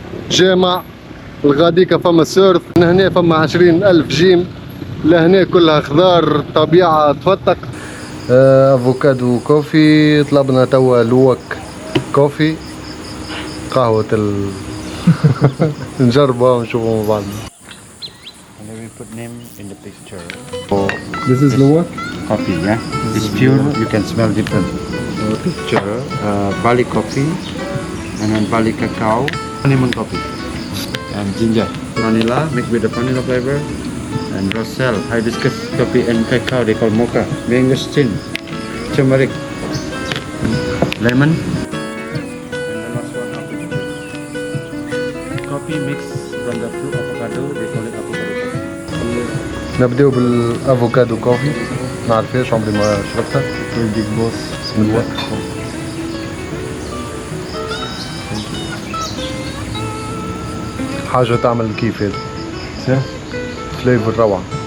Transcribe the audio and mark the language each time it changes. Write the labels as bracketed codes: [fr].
[ar] جامع الغاديكا فما سيرف، من هنا فما 20,000 جيم، لهنا كلها خضار، طبيعة تفتق. افوكادو كوفي. طلبنا توا لوك كوفي، قهوة نجربها ونشوفوا مع بعض. [en] And then we put name in the picture. This is luwak. Coffee, yeah. It's pure. You can smell different. Picture. Bali coffee, and then Bali cacao, lemon coffee, and ginger, vanilla mixed with the vanilla flavor, and roselle, hibiscus coffee and cacao. They call mocha. Mangosteen, turmeric, lemon. And the last one, coffee mixed from the fruit avocado. They call it avocado coffee. [ar] نبداو بالافوكادو كوفي، ما عرفهاش عمري ما شربتها. [en] Big boss. [ar] بسم الله. حاجة تعمل كيف هذا. فليفر روعة.